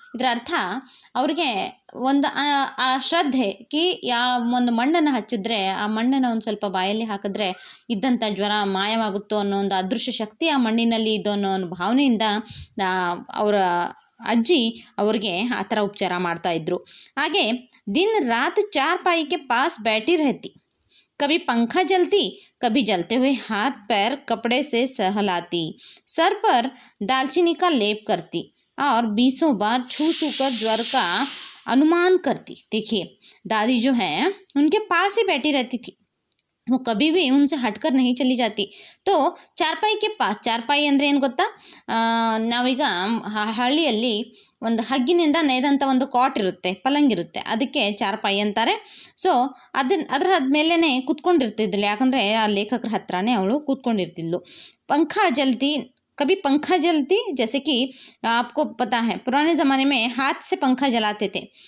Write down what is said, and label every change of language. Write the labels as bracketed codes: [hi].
[kn] ಇದರ ಅರ್ಥ ಅವ್ರಿಗೆ ಒಂದು ಆ ಶ್ರದ್ಧೆ ಕಿ ಒಂದು ಮಣ್ಣನ್ನು ಹಚ್ಚಿದ್ರೆ ಆ ಮಣ್ಣನ್ನು ಒಂದು ಸ್ವಲ್ಪ ಬಾಯಲ್ಲಿ ಹಾಕಿದ್ರೆ ಇದ್ದಂಥ ಜ್ವರ ಮಾಯವಾಗುತ್ತೋ ಅನ್ನೋ ಒಂದು ಅದೃಶ್ಯ ಶಕ್ತಿ ಆ ಮಣ್ಣಿನಲ್ಲಿ ಇದ್ದೋ ಅನ್ನೋ ಒಂದು ಭಾವನೆಯಿಂದ ಅವರ ಅಜ್ಜಿ ಅವ್ರಿಗೆ ಆ ಥರ ಉಪಚಾರ ಮಾಡ್ತಾಯಿದ್ರು. ಹಾಗೆ ದಿನ ರಾತ್ [hi] ಚಾರ್ಪಾಯಿ के पास बैठी रहती, कभी पंखा जलती, कभी जलते हुए हाथ पैर कपड़े से सहलाती, सर पर दालचीनी का लेप करती और 20 बार छू छू कर ज्वर का अनुमान करती. देखिए, दादी जो है उनके पास ही बैठी रहती थी, वो कभी भी उनसे हटकर नहीं चली जाती. [kn] तो ಚಾರ್ಪಾಯಿ [hi] के पास, [kn] ಚಾರ್ಪಾಯಿ ಅಂದರೆ ಏನು ಗೊತ್ತಾ, ನಾವೀಗ ಹಳ್ಳಿಯಲ್ಲಿ ಒಂದು ಹಗ್ಗಿನಿಂದ ನೇಯ್ದಂಥ ಒಂದು ಕಾಟ್ ಇರುತ್ತೆ, ಪಲಂಗಿರುತ್ತೆ, ಅದಕ್ಕೆ ಚಾರ್ಪಾಯಿ ಅಂತಾರೆ. ಸೊ ಅದರ ಮೇಲೇ ಕೂತ್ಕೊಂಡಿರ್ತಿದ್ಳು, ಯಾಕಂದರೆ ಆ ಲೇಖಕರ ಹತ್ರನೇ ಅವಳು ಕೂತ್ಕೊಂಡಿರ್ತಿದ್ಳು. [hi] पंखा जलती, कभी पंखा जलती, जैसे कि आपको पता है पुराने ज़माने में हाथ से पंखा जलाते थे.